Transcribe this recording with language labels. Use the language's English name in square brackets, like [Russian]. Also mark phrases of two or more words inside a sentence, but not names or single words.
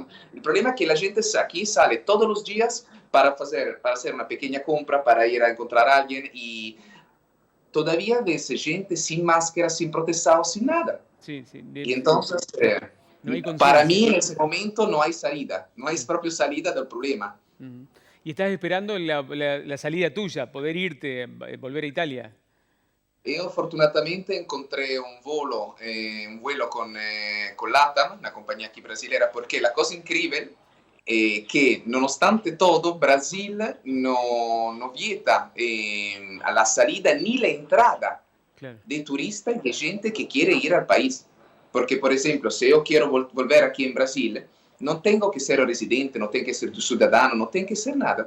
[Spanish] El problema es que la gente aquí sale todos los días para hacer una pequeña compra, para ir a encontrar a alguien y todavía ves gente sin máscara, sin protestado, sin nada. Sí, sí. Y entonces, No hay para conciencia. mí en ese momento no hay salida, no hay propio salida del problema. Y estás esperando la salida tuya, poder irte, volver a Italia. [Italian] Io fortunatamente [Spanish] incontré un vuelo con LATAM, [Italian] una compagnia qui brasileña, perché la cosa incredibile è che nonostante [Spanish] todo Brasil [Italian] no vieta [Spanish] la salida ni la entrada Claro. de turistas y de gente que quiere ir al país. Porque, por ejemplo, si yo quiero volver aquí en Brasil, no tengo que ser residente, no tengo que ser ciudadano, no tengo que ser nada.